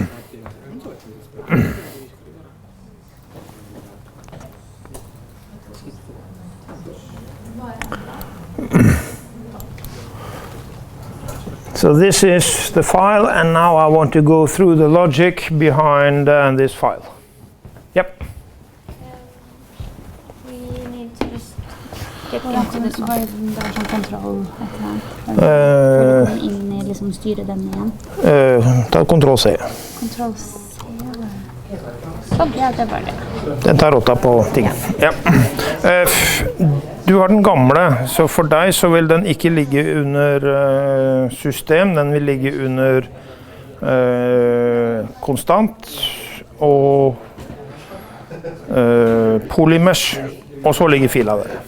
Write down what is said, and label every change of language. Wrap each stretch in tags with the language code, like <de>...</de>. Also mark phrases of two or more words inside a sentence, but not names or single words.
<en>So this is the file, and now I want to go through the logic behind this file. Yep. We need to just get into this one.</en> <no>Det er sånn kontroll et eller annet. Inn i liksom styre den igjen. Ta kontroll C. Kontroll C. Sånn, ja, det var det. Den tar rotta på tingen. Ja. Du har den gamle, så for deg så vil den ikke ligge under system, den vil ligge under konstant og polymesh, og så ligger fila der.</no>